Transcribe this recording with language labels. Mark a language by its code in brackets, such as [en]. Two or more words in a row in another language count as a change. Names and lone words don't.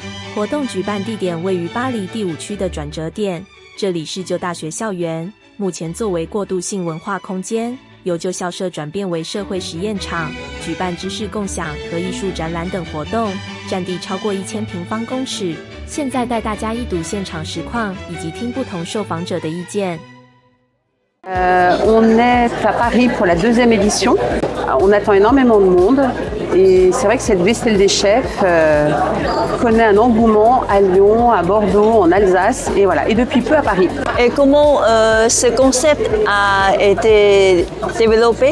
[zh] 活动举办地点位于巴黎第5区的转折点，这里是旧大学校园，目前作为过渡性文化空间，由旧校舍转变为社会实验场，举办知识共享和艺术展览等活动，占地超过1000平方公尺。现在带大家一睹现场实况，以及听不同受访者的意见。 [fr] On est à Paris pour la 2e édition. On attend énormément de monde et c'est vrai que cette vaisselle des chefs connaît un engouement à Lyon, à Bordeaux, en Alsace et voilà, et depuis peu à Paris. Et comment ce concept a été développé?